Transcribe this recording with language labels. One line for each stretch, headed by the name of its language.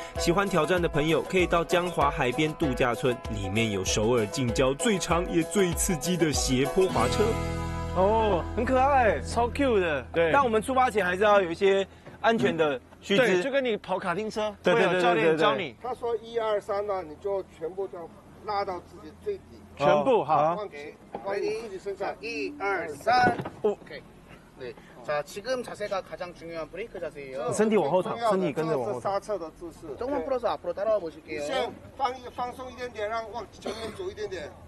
Chinese: 喜欢挑战的朋友可以到江华海边度假村，里面有首尔近郊最长也最刺激的斜坡滑车。哦，很可爱，超 Q 的。对，但我们出发前还是要有一些安全的须知，就跟你跑卡丁车，对会有教练教你。他说1、2、3呢，你就全部都拉到自己最底，全部好。放你自己身上，1、2、3， OK。
Korean: 네, 자 지금 자세가 가장 중요한 브레이크 자세예요.
Chinese: 身体往后躺，身体跟着往后躺。刹车的姿势。
Korean: 조금만 풀어서 앞으로 따라와 보실게요.
Chinese: 先放松一点点，让往前面走一点点。